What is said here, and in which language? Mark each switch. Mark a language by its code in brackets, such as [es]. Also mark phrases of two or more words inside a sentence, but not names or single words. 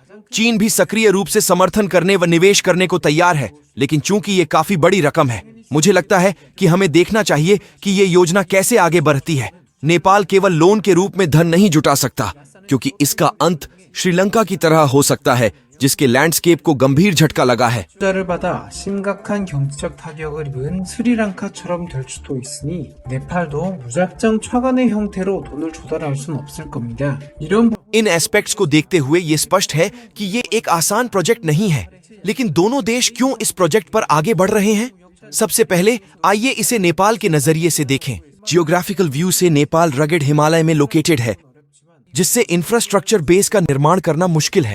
[hi] चीन भी सक्रिय रूप से समर्थन करने व निवेश करने को तैयार है, लेकिन चूंकि ये काफी बड़ी रकम है, मुझे लगता है कि हमें देखना चाहिए कि ये योजना कैसे आगे बढ़ती है। नेपाल केवल लोन के रूप में धन नहीं जुटा सकता, क्योंकि इसका अंत श्रीलंका की तरह हो सकता है, जिसके लैंडस्केप को गंभीर झटका लगा है। [ko] 투자를 받아 심각한 경제적 타격을 입은 스리랑카처럼 될 수도 있으니 네팔도 무작정 차관의 형태로 돈을 조달할 수는 없을 겁니다. 이런 [hi] इन एस्पेक्ट्स को देखते हुए ये स्पष्ट है कि ये एक आसान प्रोजेक्ट नहीं है, लेकिन दोनों देश क्यों इस प्रोजेक्ट पर आगे बढ़ रहे हैं? सबसे पहले आइए इसे नेपाल के नजरिए से देखें। [en] geographical view [hi] से नेपाल रगेड हिमालय में लोकेटेड है, जिससे [en] infrastructure base [hi] का निर्माण करना मुश्किल है।